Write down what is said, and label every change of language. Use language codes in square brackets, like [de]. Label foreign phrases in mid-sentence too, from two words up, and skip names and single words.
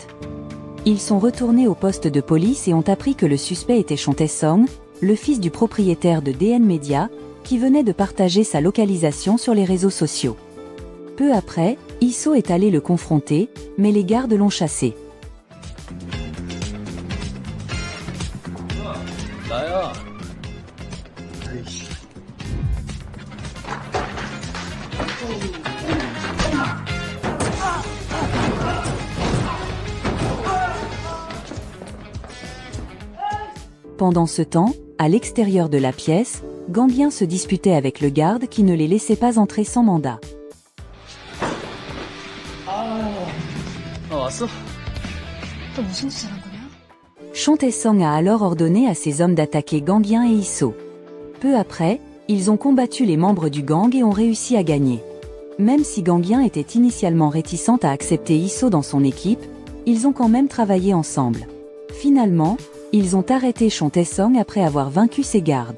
[fr] Ils sont retournés au poste de police et ont appris que le suspect était Chon Tae-song, le fils du propriétaire de DN Media, qui venait de partager sa localisation sur les réseaux sociaux. Peu après, Isso est allé le confronter, mais les gardes l'ont chassé. [ko] 나야. 아이씨. [fr] Pendant ce temps, à l'extérieur de la pièce, Gangien se disputait avec le garde qui ne les laissait pas entrer sans mandat. [ko] 왔어? 또 무슨 짓을 한 거냐? [fr] Chon Tae-song a alors ordonné à ses hommes d'attaquer Gangien et Isso. Peu après, ils ont combattu les membres du gang et ont réussi à gagner. Même si Gangien était initialement réticente à accepter Isso dans son équipe, ils ont quand même travaillé ensemble. Finalement, ils ont arrêté Chon Tae-song après avoir vaincu ses gardes.